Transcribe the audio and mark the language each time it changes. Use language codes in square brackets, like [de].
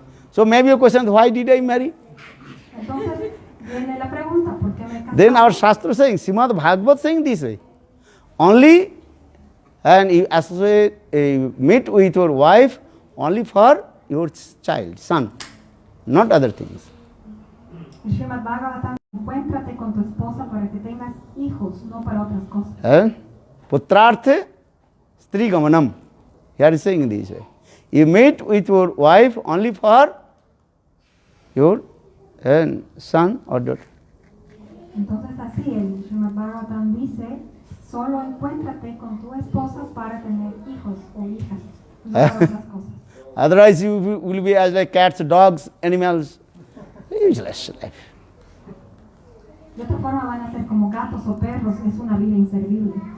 [en] So maybe your question is, why did I marry? [es] Entonces, viene la pregunta, ¿por qué me casé? [en] Then our Shastra saying, Srimad Bhagavad saying this way. Only, and you associate, meet with your wife only for your child, son, not other things. [es] El Srimad Bhagavatam, encuéntrate con tu esposa para que tengas hijos, no para otras cosas. [sa] Putrarthe stri gamanam. [en] Here is saying this way. You meet with your wife only for your son or daughter. [es] Entonces así el Srimad Bhagavatam dice, solo encuéntrate con tu esposa para tener hijos o hijas, no para otras cosas. [en] Otherwise you will be as like cats, dogs, animals. Useless life. [es] De otra forma van a ser como gatos o perros, es una vida inservible.